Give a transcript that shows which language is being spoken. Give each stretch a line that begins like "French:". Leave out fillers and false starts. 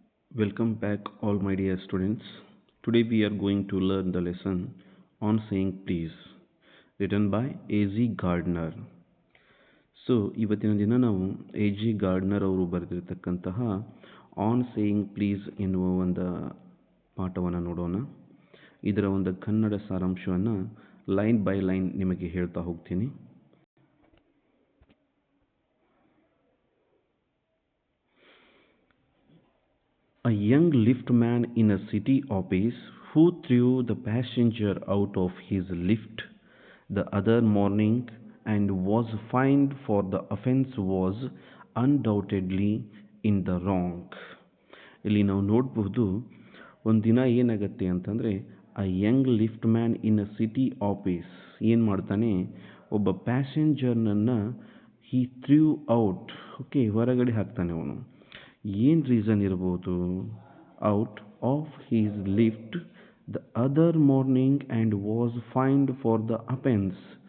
English: Welcome back, all my dear students. Today we are going to learn the lesson on saying please, written by A.G. Gardner.
Kannada: So ಇವತ್ತಿನ ದಿನ ನಾವು A.G. Gardner ಅವರು ಬರೆದಿರತಕ್ಕಂತಹ on saying please ಎನ್ನುವ ಒಂದು ಪಾಠವನ್ನು ನೋಡೋಣ. ಇದರ ಒಂದು ಕನ್ನಡ ಸಾರಾಂಶವನ್ನು ಲೈನ್ ಬೈ ಲೈನ್ ನಿಮಗೆ ಹೇಳ್ತಾ ಹೋಗ್ತೀನಿ.
English: A young liftman in a city office who threw the passenger out of his lift the other morning and was fined for the offense was undoubtedly in the wrong.
Kannada: ಇಲ್ಲಿ ನಾವು ನೋಡಬಹುದು, ಒಂದಿನ ಏನಾಗತ್ತೆ ಅಂತಂದರೆ, ಆ
English: young lift man in a city office
Kannada: ಏನು ಮಾಡ್ತಾನೆ, ಒಬ್ಬ ಪ್ಯಾಸೆಂಜರ್ನನ್ನು
English: he threw out,
Kannada: ಹೊರಗಡೆ ಹಾಕ್ತಾನೆ. ಅವನು ಏನು ರೀಸನ್ ಇರ್ಬೋದು?
English: Out of his lift the other morning and was fined for the offence.